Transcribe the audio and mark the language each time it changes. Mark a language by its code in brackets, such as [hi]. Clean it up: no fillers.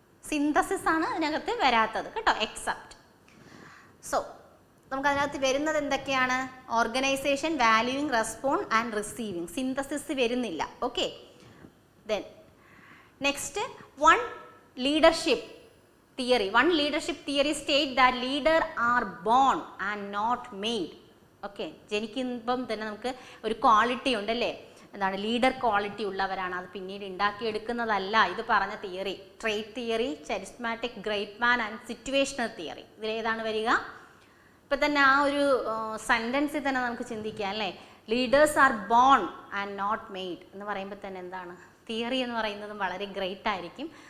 [ml] Synthesis ആണ് അതിനകത്ത് വരാത്തത് കേട്ടോ, എക്സെപ്റ്റ്. സോ നമുക്ക് അതിനകത്ത് വരുന്നത് എന്തൊക്കെയാണ്? [en] Organisation, valuing, respond and receiving. [ml] Synthesis വരുന്നില്ല. [en] Okay, then next one leadership theory. One leadership theory state that leader are born and not made. [ml] Okay, ജനിക്കുമ്പം തന്നെ നമുക്ക് ഒരു ക്വാളിറ്റി ഉണ്ടല്ലേ, എന്താണ് ലീഡർ ക്വാളിറ്റി ഉള്ളവരാണ്, അത് പിന്നീട് ഉണ്ടാക്കിയെടുക്കുന്നതല്ല. ഇത് പറഞ്ഞ theory trait theory, ചരിസ്മാറ്റിക്, great man and situational theory. ഇതിലേതാണ് വരിക? ഇപ്പം തന്നെ ആ ഒരു സെൻറ്റൻസിൽ തന്നെ നമുക്ക് ചിന്തിക്കാം അല്ലേ, [en] leaders are born and not made [ml] എന്ന് പറയുമ്പോൾ തന്നെ എന്താണ് തിയറി എന്ന് പറയുന്നതും വളരെ ഗ്രേറ്റ് ആയിരിക്കും.